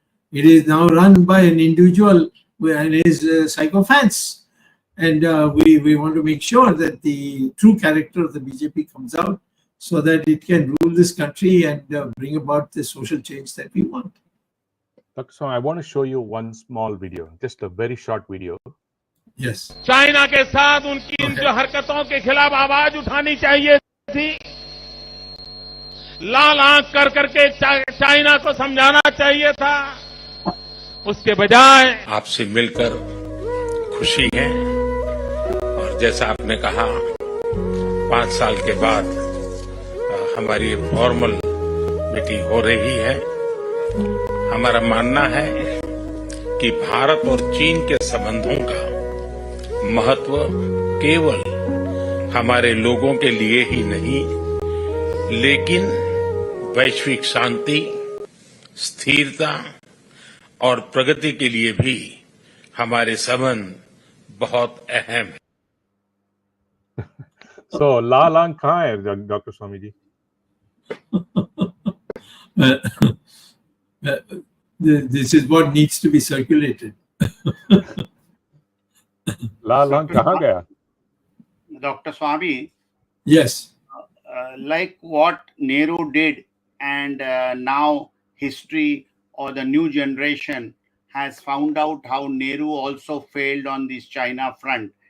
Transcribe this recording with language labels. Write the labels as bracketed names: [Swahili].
[English] It is now run by an individual and his sycophants. And we want to make sure that the true character of the BJP comes out, so that it can rule this country and bring about the social change that we want. So I want to show you one small video, just a very short video. Yes. [Hindi] China के साथ उनकी इन जो हरकतों के खिलाफ आवाज उठानी चाहिए थी, लाल आंख कर करके चाइना को समझाना चाहिए था, उसके बजाय आपसे मिलकर खुशी है। और जैसा आपने कहा, 5 साल के बाद हमारी फॉर्मल मीटिंग हो रही है। हमारा मानना है कि भारत और चीन के संबंधों का महत्व केवल हमारे लोगों के लिए ही नहीं, लेकिन वैश्विक शांति, स्थिरता और प्रगति के लिए भी हमारे संबंध बहुत अहम है। So लाल आंख कहाँ है doctor Swami ji? [English] This is what needs to be circulated. [Hindi] लाल आंख कहाँ गया? [English] Dr. Swamy, Yes. like what Nehru did, and now history or the new generation has found out how Nehru also failed on this China front.